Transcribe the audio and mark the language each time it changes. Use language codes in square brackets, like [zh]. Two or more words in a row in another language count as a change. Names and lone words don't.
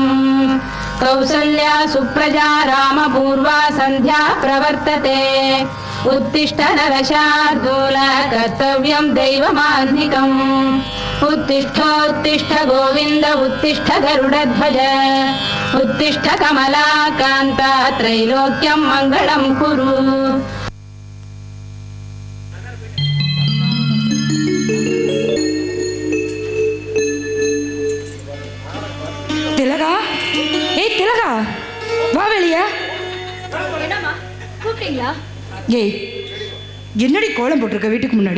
[sa] कौसल्या सुप्रजा रामपूर्वा संध्या प्रवर्तते, उत्तिष्ठ नरशार्दूल कर्तव्यं दैवमान्तिकम्. उत्तिष्ठोत्तिष्ठ गोविन्द उत्तिष्ठ गरुडध्वज, उत्तिष्ठ कमलाकान्ता त्रैलोक्यं मङ्गलं कुरु. [ta] திலகா, ஏய் திலகா, வா வெளியே. என்னம்மா கூப்பிட்டீங்களா? ஏய், என்னடி கோலம் போட்டிருக்க வீட்டுக்கு முன்னாடி?